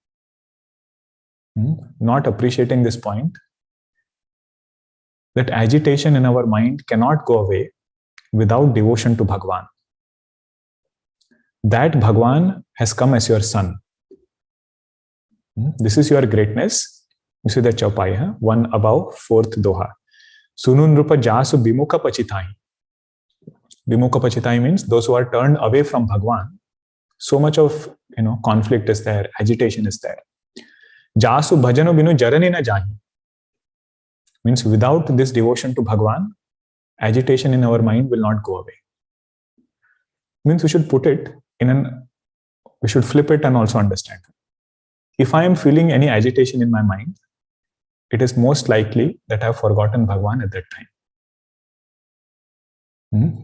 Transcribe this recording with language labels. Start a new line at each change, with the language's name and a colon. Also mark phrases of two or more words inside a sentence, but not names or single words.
English: Not appreciating this point, that agitation in our mind cannot go away without devotion to Bhagwan. That Bhagwan has come as your son. This is your greatness. You see that chaupai, one above, fourth doha.
Awadhi: सुनुन रूप जासु बिमुख पछिताई. बिमुख पछिताई
English: means those who are turned away from Bhagwan. So much of conflict is there, agitation is there.
Awadhi: जासु भजनु बिनु जरनि न जाही.
English: Means without this devotion to Bhagwan, agitation in our mind will not go away. Means we should put it we should flip it and also understand. If I am feeling any agitation in my mind, it is most likely that I have forgotten Bhagwan at that time.